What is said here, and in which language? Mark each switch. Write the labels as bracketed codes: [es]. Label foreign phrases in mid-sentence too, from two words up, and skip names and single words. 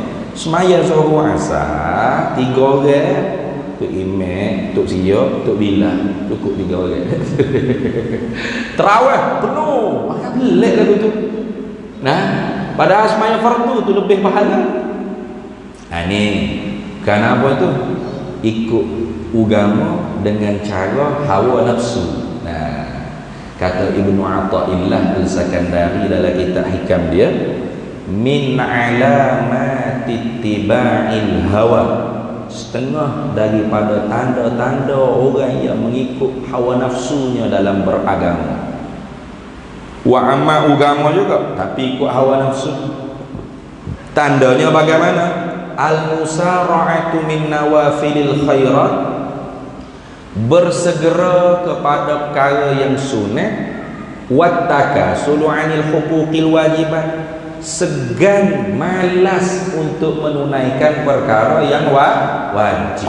[ms] Semaya suruh asar 3 orang, Tok Imam, Tok Siok, Tok Bilal, cukup 3 orang. Tarawih penuh. Maka pelik lagu tu. Padahal semaya fardu tu lebih pahala. Ni kenapa tu? Ikut agama dengan cara hawa nafsu. Kata Ibnu Athaillah Al-Sakandari dalam kitab hikam dia, [ar] من علامات اتباع الهوى, [ms] setengah daripada tanda-tanda orang yang mengikut hawa nafsunya dalam beragama. [ar] وأما [ms] agama juga tapi ikut hawa nafsu. Tandanya bagaimana? [ar] المسارعة من نوافل الخيرات, [ms] bersegera kepada perkara yang sunat, [ar] والتكاسل عن الحقوق الواجبات, [ms] segan malas untuk menunaikan perkara yang wajib.